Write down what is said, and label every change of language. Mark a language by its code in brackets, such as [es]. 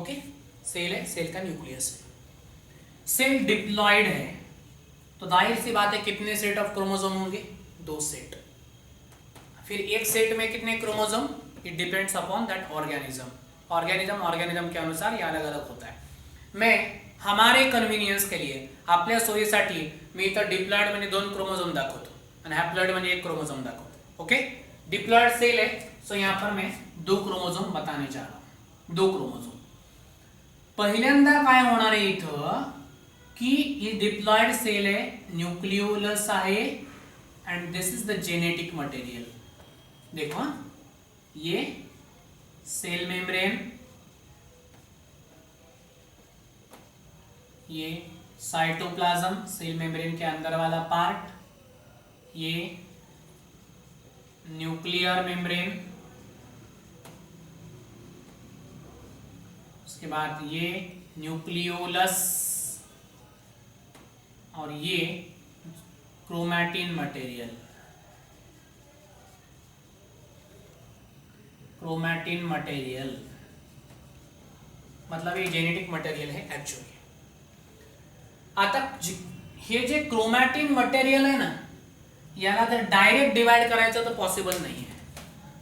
[hi] Okay, cell है, cell का nucleus है। सेल डिप्लॉयड है तो जाहिर सी बात है कितने सेट ऑफ क्रोमोसोम होंगे? 2 सेट। फिर एक सेट में कितने chromosome? [en] It depends upon that organism. [hi] Organism के अनुसार ये अलग अलग होता है। मैं हमारे कन्व्हिनियन्स के लिए [mr] आपल्या सोयीसाठी मी इथं डिप्लॉयड म्हणजे 2 क्रोमोसोम दाखवतो आणि हॅप्लॉयड म्हणजे 1 क्रोमोसोम दाखवतो। [hi] ओके, डिप्लॉयड सेल है सो यहाँ पर मैं 2 क्रोमोसोम बताने जा रहा हूँ। [mr] 2 क्रोमोसोम पहिल्यांदा काय होणार आहे इथं की ही डिप्लॉयड सेल है, न्यूक्लियोलस आहे [en] And this is the genetic material. [hi] देखो ये सेल मेम्ब्रेन, ये साइटोप्लाज्म सेल मेम्ब्रेन के अंदर वाला पार्ट, ये न्यूक्लियर मेम्ब्रेन, उसके बाद ये न्यूक्लियोलस और ये क्रोमैटिन मटेरियल। क्रोमैटिन मटेरियल मतलब ये जेनेटिक मटेरियल है एक्चुअली। [mr] आता हे जे क्रोमॅटिन मटेरियल आहे ना, याला जर डायरेक्ट डिवाइड करायचं तर पॉसिबल नाही है।